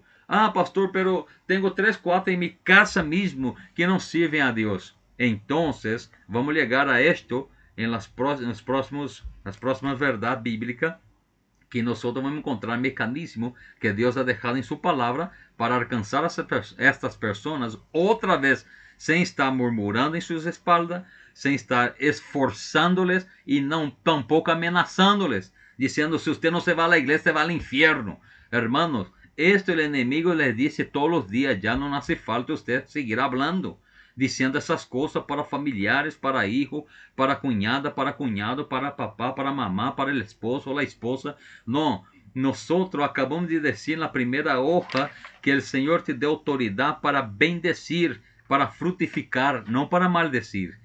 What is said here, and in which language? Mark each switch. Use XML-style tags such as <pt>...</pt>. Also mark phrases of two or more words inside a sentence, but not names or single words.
<es>Ah, pastor, pero tengo 3, 4 en mi casa mismo que no sirven a Dios. Entonces, vamos a llegar a esto en las próximas verdades bíblicas, que nosotros vamos a encontrar mecanismo que Dios ha dejado en su palabra para alcanzar a estas personas otra vez,</es> <pt>sem estar murmurando em suas espaldas, sem estar</pt> <es>esforzándoles y no tampoco amenazándoles, diciendo: si usted no se va a la iglesia, se va al infierno. Hermanos, esto el enemigo les dice todos los días. Ya no hace falta usted seguir hablando, diciendo</es> <pt>essas coisas</pt> <es>para familiares, para hijo, para cuñada, para cuñado, para papá, para mamá, para el esposo o la esposa. No, nosotros acabamos de decir en la primera hoja que el Señor te dé autoridad para bendecir, para frutificar, no para maldecir.</es>